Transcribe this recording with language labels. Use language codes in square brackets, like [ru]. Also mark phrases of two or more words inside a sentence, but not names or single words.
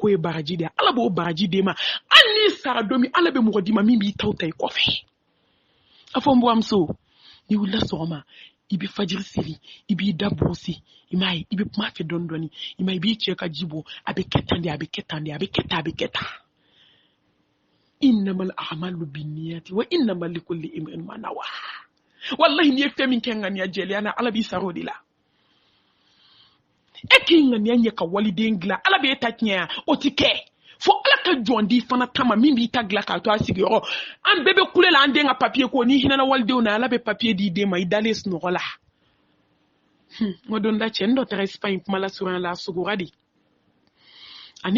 [bm] ko ye baraji de ye ala b'o baraji d'e ma hali n'i sara don min ala bɛ mɔgɔ d'i ma min b'i taw ta i kɔfɛ a fɔ n buramuso ni wulila sɔgɔma i bɛ fajiri seli i b'i da burusi i m'a ye i bɛ kuma fɛ dɔɔni dɔɔni i m'a ye i b'i cɛ ka ji bɔ a bɛ kɛ tan de a bɛ kɛ tan de a bɛ kɛ tan a bɛ kɛ tan [ar] إنما الأعمال بالنيات وإنما لكل امرئ ما نوى [bm] wallahi ni ye fɛn min kɛ ŋaniya jɛlenya na ala b'i sara o de la e k'i ŋaniya ɲɛ ka waliden dilan ala b'e ta tiɲɛ o ti kɛ fo ala ka jɔn di fana kama min b'i ta dilan k'a to a sigiyɔrɔ an bɛɛ bɛ kule la an den ka papiye ko ni hinɛna walidenw na ala bɛ papiye di den ma i dalen sunɔgɔ la ŋo don da cɛnin dɔ taga Espagne kuma la surunya la a sugura de ani